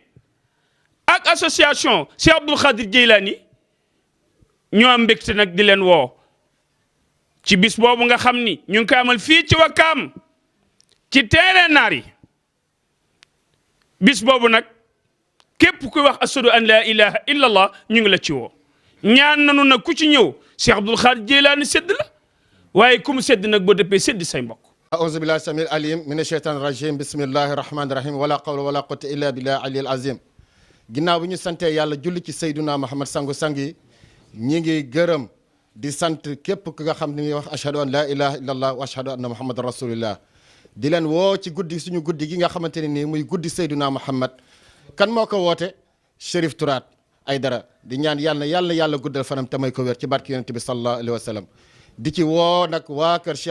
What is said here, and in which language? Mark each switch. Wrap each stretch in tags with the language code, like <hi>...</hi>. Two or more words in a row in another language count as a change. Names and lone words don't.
<wo>ak association Cheikh Abdoul Khadir Jeylani ñoo am mbégte nag di leen woo ci bis boobu nga xam ni ñu ngi koy amal fii ci Wakaam ci terrain naar yi bis boobu nag képp kuy wax</wo> <ar>أشهد أن لا إله إلا الله</ar> <wo>ñu ngi la ci woo ñaan nanu nag ku ci ñëw Cheikh Abdoul Khadir Jeylani sedd la waaye ku mu sedd nag boo dëppee sedd say mbokk.</wo> <ar>أعوذ بالله السميع العليم من الشيطان الرجيم بسم الله الرحمن الرحيم ولا قول ولا قوة إلا بالله العلي العظيم.</ar> <wo>ginnaaw bi ñu sante yàlla julli ci Seydina Muhammad sangu sangi ñi ngi gërëm di sant képp ki nga xam ne ngi wax</wo> <ar>أشهد أن لا إله إلا الله وأشهد أن محمدا رسول الله</ar> <wo>di leen woo ci guddi suñu guddi gi nga xamante ne nii muy guddi Seydina Muhammad kan moo ko woote Cherif Tourate Aidara di ñaan yàlla guddal fanam te may ko wér ci barki yonent bi</wo> <ar>صلى الله عليه وسلم</ar> <wo>di ci woo nag waa kër Cheikh</wo>